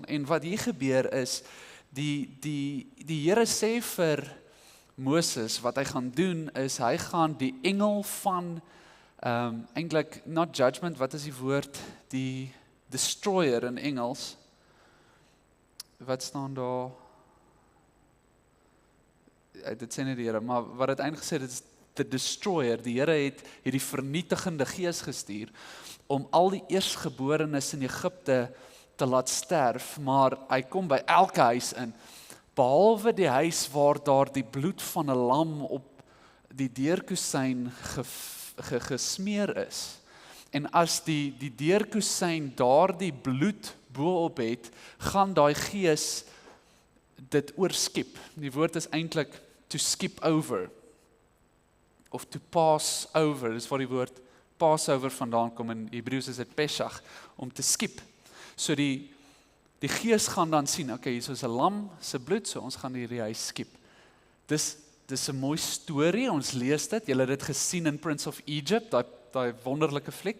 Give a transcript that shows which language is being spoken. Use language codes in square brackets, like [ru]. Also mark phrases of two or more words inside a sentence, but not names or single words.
[af] En wat hier gebeur is, die Here sê vir Moses, wat hy gaan doen, is hy gaan die engel van, eintlik, [en] not judgment, [af] wat is die woord, die destroyer in Engels, wat staan daar, dit sê nie die Here, maar wat het eintlik gesê, dit is [en] the destroyer, [af] die Here het hierdie vernietigende gees gestuur, om al die eerstgeborenes in Egipte te laat sterf, maar hy kom by elke huis in, behalwe die huis waar daar die bloed van 'n lam op die deurkusyn gesmeer is. En as die deurkusyn daardie bloed bo-op het, gaan daai gees dit oorskip. Die woord is eintlik [en] to skip over, [af] of [en] to pass over, [af] dis waar die woord Passover vandaan kom, in Hebreëus is dit Pesach, om te skip. So die gees gaan dan sien, okay, hier is 'n lam se bloed, so ons gaan hierdie huis skip. Dis 'n mooi storie, ons lees dit, julle het dit gesien in Prince of Egypt, daai wonderlike fliek.